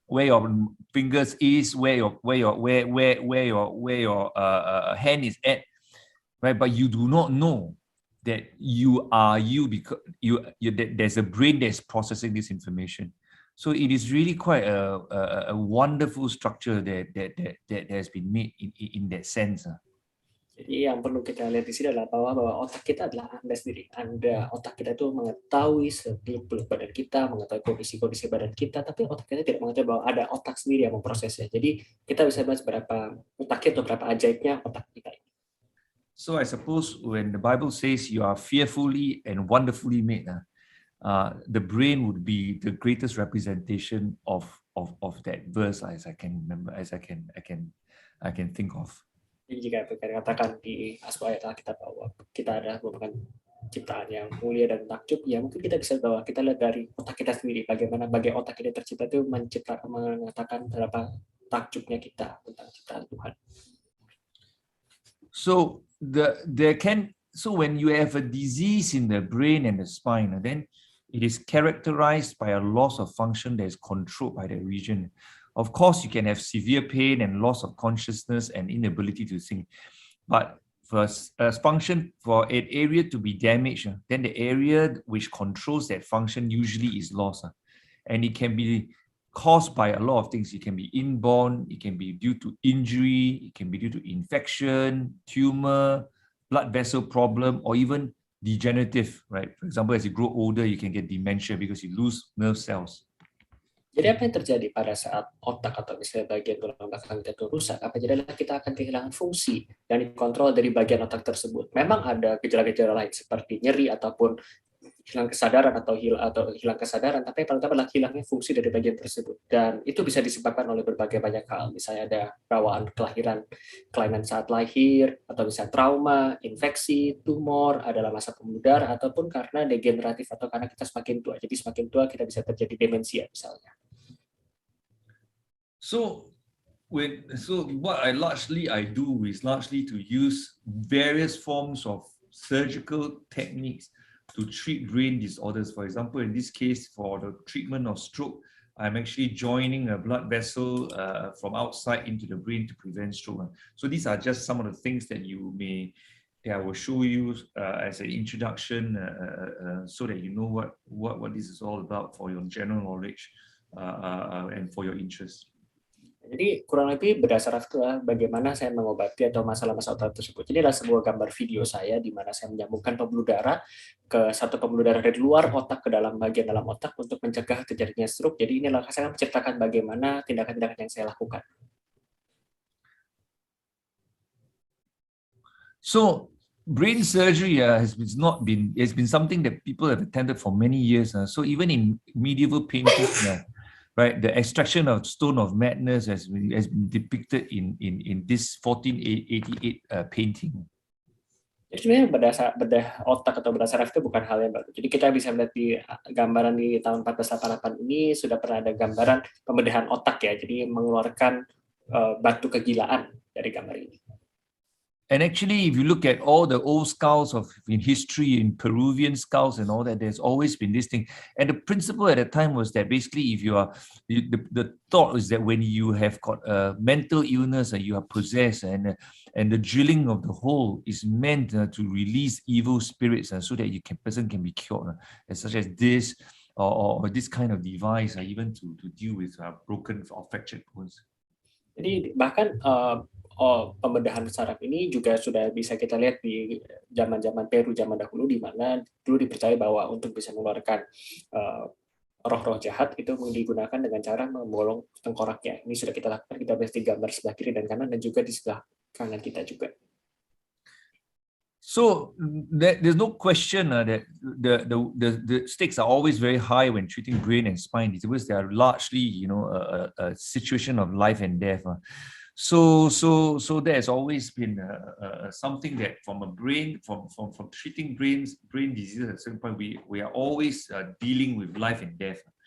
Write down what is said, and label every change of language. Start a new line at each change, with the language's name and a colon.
English: Where your fingers is, where your hand is at, right? But you do not know that you are you because there's a brain that's processing this information. So it is really quite a wonderful structure that has been made in that sense.
Indonesian: Jadi yang perlu kita lihat di sini adalah bahwa otak kita adalah Anda sendiri. Otak kita itu mengetahui seluk-beluk badan kita, mengetahui kondisi-kondisi badan kita, tapi otak kita tidak mengetahui bahwa ada otak sendiri yang memprosesnya. Jadi kita bisa bahas berapa otaknya atau berapa ajaibnya otak kita.
English: So I suppose when the Bible says you are fearfully and wonderfully made, the brain would be the greatest representation of that verse, as I can remember, as I can think of.
Indonesian: Jadi jika dikatakan di ayat Alkitab bahwa kita adalah merupakan ciptaan yang mulia dan takjub, ya mungkin kita bisa bahwa kita lihat dari otak kita sendiri, bagaimana otak kita tercipta itu mengatakan berapa takjubnya kita tentang ciptaan Tuhan.
English: So when you have a disease in the brain and the spine, then it is characterized by a loss of function that is controlled by the region. Of course, you can have severe pain and loss of consciousness and inability to think. But for function, for an area to be damaged, then the area which controls that function usually is lost. And it can be caused by a lot of things. It can be inborn, it can be due to injury, it can be due to infection, tumor, blood vessel problem, or even degenerative, right? For example, as you grow older, you can get dementia because you lose nerve cells.
Indonesian: Jadi apa yang terjadi pada saat otak atau misalnya bagian tulang belakang kita itu rusak? Apa jadi kita akan kehilangan fungsi yang dikontrol dari bagian otak tersebut. Memang ada gejala-gejala lain seperti nyeri ataupun hilang kesadaran atau hilang kesadaran, tapi yang paling utama adalah hilangnya fungsi dari bagian tersebut. Dan itu bisa disebabkan oleh berbagai banyak hal. Misalnya ada bawaan kelainan saat lahir, atau misalnya trauma, infeksi, tumor, adalah masa pemudar, ataupun karena degeneratif atau karena kita semakin tua. Jadi semakin tua kita bisa terjadi demensia misalnya.
English: So what I do is largely to use various forms of surgical techniques to treat brain disorders. For example, in this case, for the treatment of stroke, I'm actually joining a blood vessel from outside into the brain to prevent stroke. So these are just some of the things that I will show you as an introduction so that you know what this is all about for your general knowledge and for your interest.
Indonesian: Jadi kurang lebih berdasarkan itulah bagaimana saya mengobati atau masalah-masalah otak tersebut. Jadi adalah sebuah gambar video saya di mana saya menyambungkan pembuluh darah ke satu pembuluh darah dari luar otak ke dalam bagian dalam otak untuk mencegah terjadinya stroke. Jadi inilah saya menceritakan bagaimana tindakan-tindakan yang saya lakukan.
English: So brain surgery has been something that people have attended for many years. So even in medieval paintings, right, the extraction of stone of madness has been depicted in this 1488 painting.
Indonesian: Jadi sebenarnya bedah otak atau bedah saraf itu bukan hal yang baru. Jadi kita bisa melihat di gambaran di tahun 1488 ini sudah pernah ada gambaran pembedahan otak ya. Jadi mengeluarkan batu kegilaan dari gambar ini.
English: And actually, if you look at all the old skulls in history, in Peruvian skulls and all that, there's always been this thing. And the principle at the time was that basically, if the thought is that when you have got a mental illness and you are possessed, and the drilling of the hole is meant to release evil spirits, so that person can be cured, such as this or this kind of device, even to deal with broken or fractured bones.
Indonesian: Jadi bahkan pembedahan saraf ini juga sudah bisa kita lihat di zaman-zaman Peru zaman dahulu, di mana dulu dipercaya bahwa untuk bisa mengeluarkan roh-roh jahat itu digunakan dengan cara membolong tengkoraknya. Ini sudah kita lakukan, kita bisa gambar sebelah kiri dan kanan dan juga di sebelah kanan kita juga.
English: So there's no question that the stakes are always very high when treating brain and spine disorders. They are largely, a situation of life and death. So there's always been something that from treating brain diseases at a certain point, we are always dealing with life and death.